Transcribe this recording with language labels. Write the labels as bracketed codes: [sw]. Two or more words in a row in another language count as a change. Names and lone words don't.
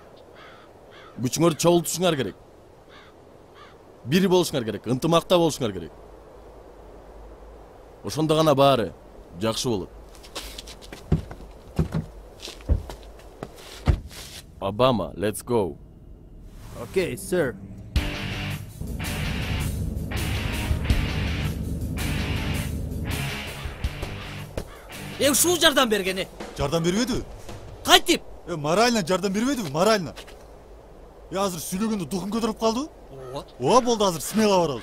[ky] Күчүңөрдү чогултушуңар керек. Бири болушуңар керек, ынтымакта болушуңар керек. Ошондо гана баары жакшы болот. [en] Obama, let's go. Okay, sir. [ky] Ушул жардам бергени. Жардам бербедиби? Кайтип? Морально жардам бербедиби? Морально. Азыр сүйлөгөндө духум көтөрүлүп калды. Ооба болду, азыр смело баралы.